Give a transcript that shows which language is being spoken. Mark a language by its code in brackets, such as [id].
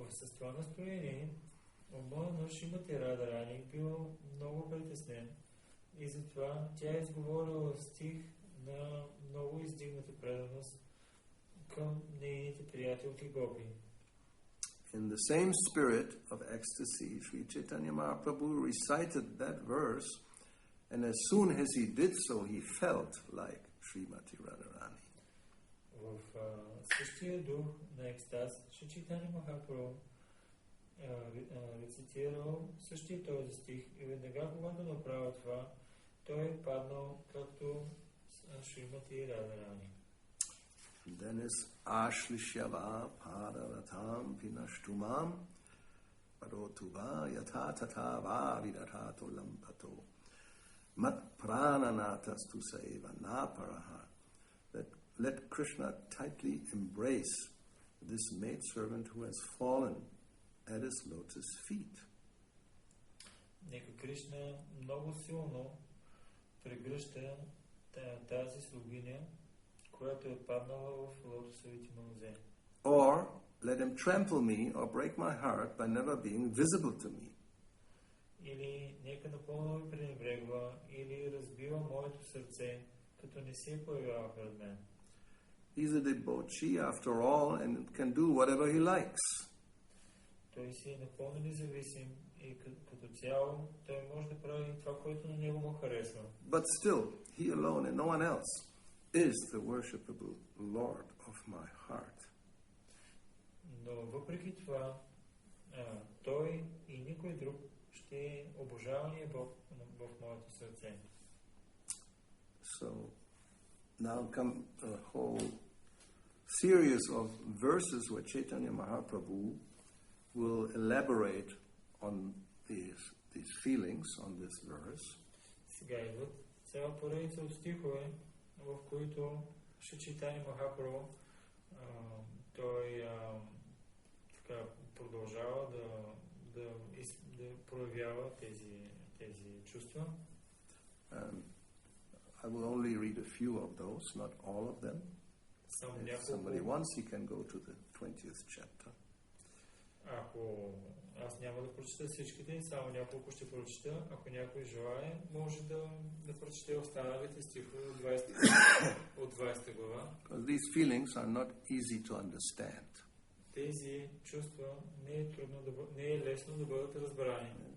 [bg] В това настроение, ума на Шримати Радharani бил много притеснен и затова тя изговорила стих на много издигната преданост към нейните приятелки гопи. [en] In the same spirit of ecstasy, Sri Chaitanya Mahaprabhu recited that verse, and as soon as he did so, he felt like Srimati Radharani. [bg] В същия дух на екстаз, Шри Чайтanya Махапрабху рецитирал същия този стих и веднага, когато направил това, той е паднал както Шримати Радharani. [sa] Then is Ashlishyava Padaratam Vinashtumam Parotuva Yatha Tata Va Vidatato Lampato Mat Prananatas Tusaiva Naparaha. [en] That let Krishna tightly embrace this maidservant who has fallen at his lotus feet. [bg] Нека Кришна много силно прегръща тази слугиня, която е паднала в лотосовите му нозе. [en] Or let him trample me or break my heart by never being visible to me. [bg] Или нека напълно ми пренебрегва, или разбива моето сърце, като не се появява пред мен. [en] He's a debauchee after all and can do whatever he likes. [bg] Той си е напълно независим и като цяло той може да прави това, което на него му харесва. [en] But still, he alone and no one else is the worshipable Lord of my heart. [bg] Но въпреки това, той и никой друг ще е обожавания Бог в моето сърце. [en] So, now come a whole series of verses where Chaitanya Mahaprabhu will elaborate on these feelings, on this verse. [bg] Сега идват цяла поредица от стихове, в които Шри Чайтanya Махапрабху той така продължава да проявява тези чувства. [en] I will only read a few of those, not all of them. If somebody wants, he can go to the 20th chapter. [bg] Ако аз няма да прочета всичките, само няколко ще прочета. Ако някой желае, може да прочете останалите стихове от 20 глава. [en] These feelings are not easy to understand. [bg] Тези чувства не е лесно да бъдат разбрани.